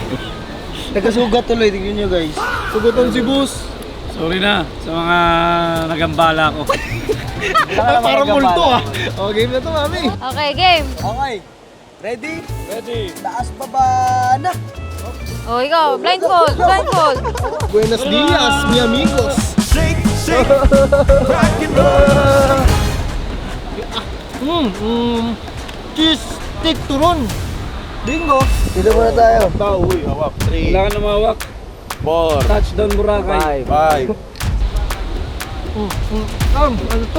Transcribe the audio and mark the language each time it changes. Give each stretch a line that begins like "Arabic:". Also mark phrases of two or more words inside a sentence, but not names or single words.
Filipino: Nagkasugat tuloy, tingnan nyo guys. Sugutan si boss. Sorry na sa mga nagambala ko. Ay, parang multo ah. O, game na to, mami. Okay, game. Okay, ready? Ready. Taas baba na. O, ikaw. Blindfold. Blindfold.
Spanish: Buenos dias, mi amigos.
English: Cheese stick turon.
Filipino: Bingo. Dito muna tayo. Uy, hawak. 3, Wala ka na mawak. 4, Touchdown Boracay. 5. Ano to?